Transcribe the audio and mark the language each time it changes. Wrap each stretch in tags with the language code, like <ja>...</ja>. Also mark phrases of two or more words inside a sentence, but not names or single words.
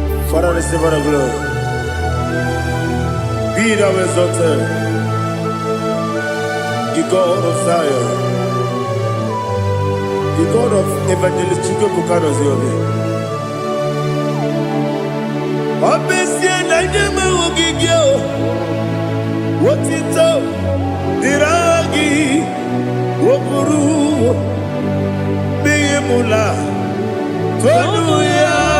<en>Father, receive all the glory. Be thou exalted. The God of Zion. The God of Evangelist Chike Bukano Ziobe.</en> <ig>Ọ bụ ezie na ndị eme ogige o, otito dịrị gị, o buru mmehie m la, tonu ya.</ig>